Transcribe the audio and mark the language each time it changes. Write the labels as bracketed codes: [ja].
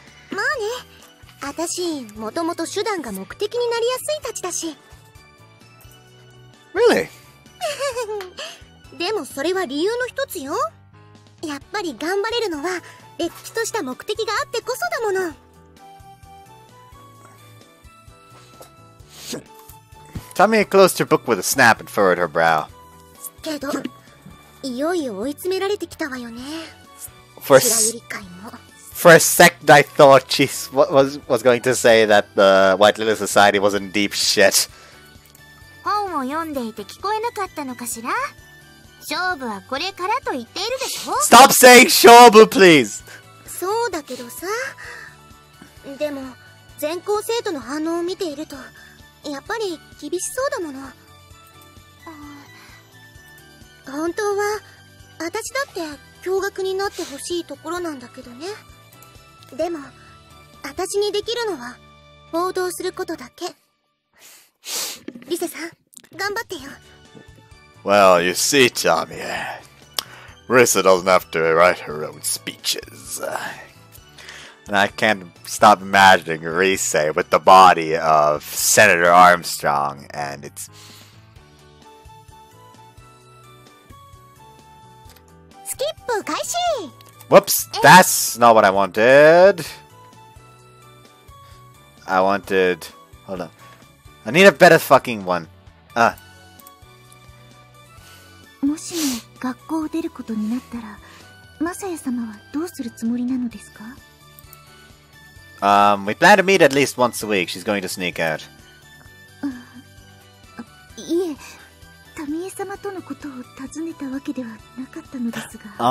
[ja] まあね、私、もともと手段が目的になりやすいたちだし。 [en] Really? [ja] でもそれは理由の一つよ。やっぱり頑張れるのは、れっきとした目的があってこそだもの。 [en] Tamie closed her book with a snap and furrowed her brow. [ja] けど、いよいよ追い詰められてきたわよね。 [en] For [ja] 白百合会も。 [en] a second, I thought she was going to say that the White Lily Society was in deep shit. [ja] 本を読んでいて聞こえなかったのかしら。勝負はこれからと言っているでしょ。 [en] Stop saying shobu, please! [ja] そうだけどさ。でも、全校生徒の反応を見ていると、やっぱり厳しそうだもの。本当は、私だって驚愕になってほしいところなんだけどね。でも、私にできるのは、報道することだけ。リセさん、頑張ってよ。 [en] Well, you see, Tamie, Risa doesn't have to write her own speeches. And I can't stop imagining Risa with the body of Senator Armstrong, and it's... Skip 開始! Whoops, that's not what I wanted. I wanted... Hold on. I need a better fucking one. [ja] もしも学校を出ることになったら、マサヤ様はどうするつもりなのですか？ [en] We plan to meet at least once a week. She's going to sneak out. [ja] いえ、タミエ様とのことを尋ねたわけではなかったのですが。